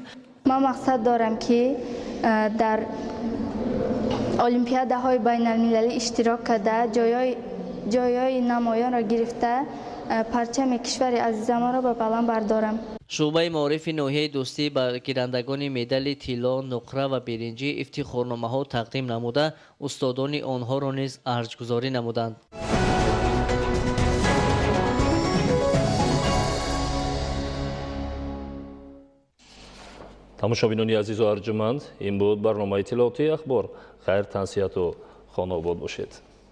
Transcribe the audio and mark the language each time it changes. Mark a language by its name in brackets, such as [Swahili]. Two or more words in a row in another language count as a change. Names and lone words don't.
[Tajik] من مقصد دارم که در المپیادهای بین‌المللی اشتراک کرده جایای نمایان را گرفته پرچم کشور عزیزمان را به بلند بردارم. شعبه معارف ناحیه دوستی به گیرندگان مدال طلا، نقره و برنجی افتخارنامه‌ها تقدیم نموده استادان آنها را نیز ارزش‌گذاری نمودند. тамошобинони азизу арҷуманд, ин буд барномаи иттилооти ахбор. хайр, тансияту хонобод бошед.